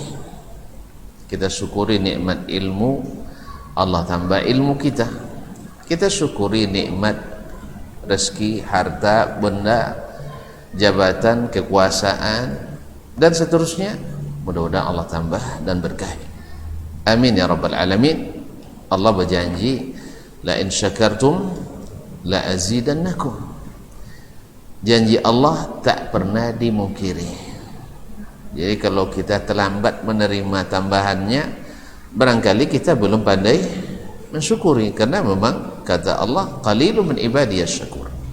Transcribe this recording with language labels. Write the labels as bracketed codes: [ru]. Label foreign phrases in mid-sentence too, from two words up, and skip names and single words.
[id] Kita syukuri nikmat ilmu, Allah tambah ilmu kita. Kita syukuri nikmat rezeki, harta, benda, jabatan, kekuasaan, dan seterusnya. Mudah-mudahan Allah tambah dan berkahi. [ar] آمين يا رب العالمين. [id] Allah berjanji, [ar] لئن شكرتم لأزيدنكم. [id] Janji Allah tak pernah dimungkiri. Jadi kalau kita terlambat menerima tambahannya, barangkali kita belum pandai mensyukuri, karena memang kata Allah, [ar] قليل من عبادي الشكور.